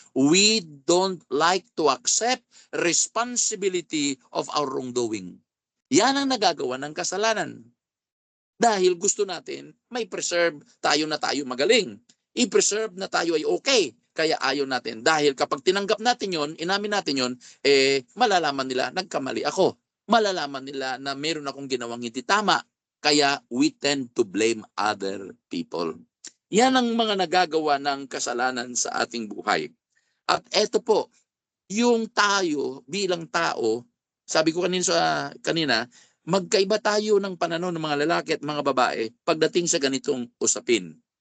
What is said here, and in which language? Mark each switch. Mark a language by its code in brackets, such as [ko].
[en] We don't like to accept responsibility of our wrongdoing. [tl] Yan ang nagagawa ng kasalanan. Dahil gusto natin, may preserve tayo na tayo magaling. I-preserve na tayo ay okay. Kaya ayaw natin. Dahil kapag tinanggap natin yon, inamin natin yon, malalaman nila, nagkamali ako. Malalaman nila na meron akong ginawang hindi tama. [en] Kaya we tend to blame other people. [tl] Yan ang mga nagagawa ng kasalanan sa ating buhay. At eto po, yung tayo bilang tao, sabi ko kanina, magkaiba tayo ng pananaw ng mga lalaki at mga babae pagdating sa ganitong usapin.